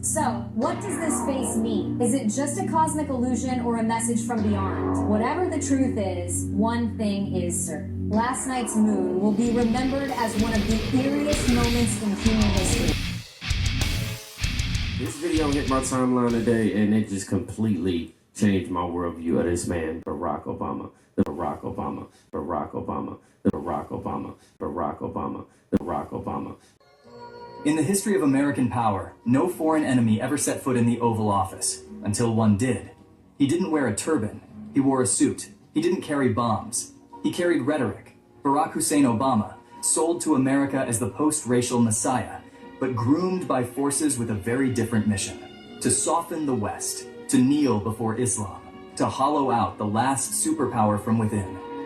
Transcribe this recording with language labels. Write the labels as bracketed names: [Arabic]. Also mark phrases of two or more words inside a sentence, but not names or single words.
[English] So, what does this face mean? Is it just a cosmic illusion or a message from beyond? Whatever the truth is, one thing is certain. Last night's moon will be remembered as one of the eeriest moments in human history. This video hit my timeline today, and it just completely changed my worldview of this man, Barack Obama. Barack Obama. Barack Obama. Barack Obama. Barack Obama. Barack Obama. In the history of American power, no foreign enemy ever set foot in the Oval Office, until one did. He didn't wear a turban. He wore a suit. He didn't carry bombs. He carried rhetoric. Barack Hussein Obama, sold to America as the post-racial messiah, but groomed by forces with a very different mission: to soften the West, to kneel before Islam, to hollow out the last superpower from within.